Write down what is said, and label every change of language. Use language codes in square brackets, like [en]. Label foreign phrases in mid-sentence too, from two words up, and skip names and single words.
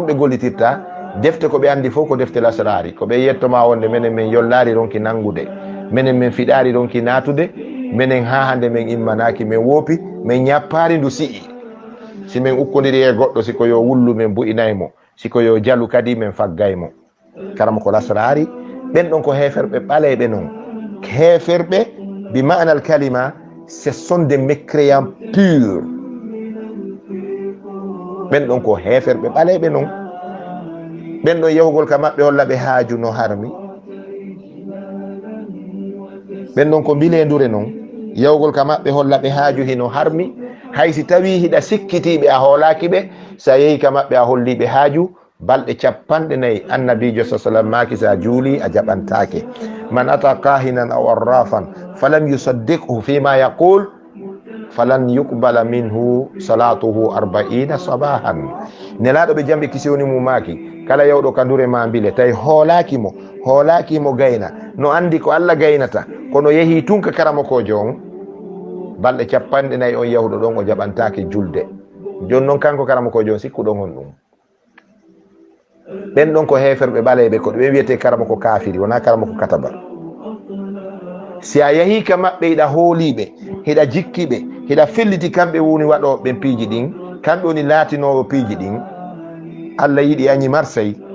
[ff] ɓe gollitirta defte ko ɓe andi fof ko defte lasrari ko ɓe yettoma wonde minen min yollari ronki nangude minen min fiɗari ronki natude minen ha hande min immanaki min woopi min ñappari ndu si'i si min ukkodiri e goɗɗo siko yo wullu min bu'inaymo siko yo jalu kadi min faggaymo karama ko lasrari ɓen ɗon ko heferɓe ɓaleɓe noon heferɓe [ar] بمعنى الكلمة [fr] ce sont des mécréants purs [ff] ɓen ɗon ko heferɓe ɓaleɓe noon ɓen ɗon yahugol ka maɓɓe holla ɓe haaju no harmi ɓen ɗon ko mbilendure noon yahugol ka maɓɓe holla ɓe haaju hino harmi haysi tawi hiɗa sikkitiɓe a hoolaki ɓe sa yehi ka maɓɓe a holliɓe haaju balɗe 40 annabijo sa sallam maki sa juuli a jaɓantake [ar] من أتى كاهنا أو عرافا فلم يصدقه فيما يقول فلن يقبل منه صلاته 40 صباحا [ff] nelaɗo ɓe jamɓe kisiwoni mumaki kala yawɗo ka ndure ma mbile tawi hoolakimo gayna no andi ko Allah gaynata kono yehi tun ka karamokojo on balɗe 40 on yahuɗo ɗon o jaɓantake julde joni noon kanko karamokojo on sikkuɗon on ɗum ɓen ɗon ko heferɓe ɓaleɓe ko ɓe wiyete karamoko kafiri wona karamoko kataba si a yehi ka maɓɓe hiɗa hooliɓe hiɗa jikkiɓe hiɗa felliti kamɓe woni waɗoɓe piiji ɗin kamɓe woni laatinowo piiji ɗin Allah yiɗi añi marsay